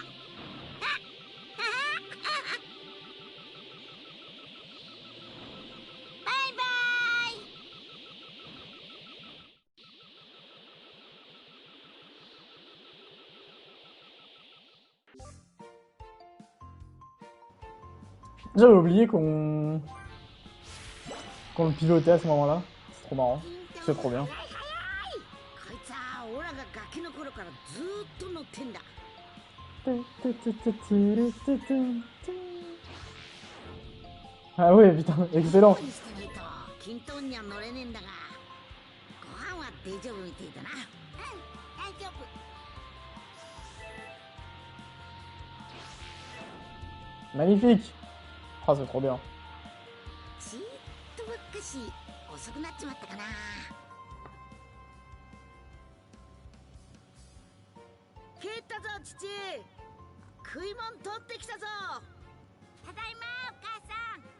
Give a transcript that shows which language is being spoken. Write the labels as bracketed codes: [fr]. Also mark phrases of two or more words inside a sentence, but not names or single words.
[ja] バイバイ。 [fr] J'avais oublié qu'on le pilotait à ce moment-là. C'est trop marrant. C'est trop bien. [ja] こいつはオラがガキの頃からずーっと乗ってんだ。 [fr] Ah ouais, putain, excellent. [ja] にしてないとキントンには乗れねえんだが、ご飯は大丈夫みてえだな。うん、大丈夫。 [fr] Magnifique. Ah, c'est trop bien. [ja] ちーっとばっかし遅くなっちまったかな。帰ったぞ父。食いもん取ってきたぞ。ただいまお母さん。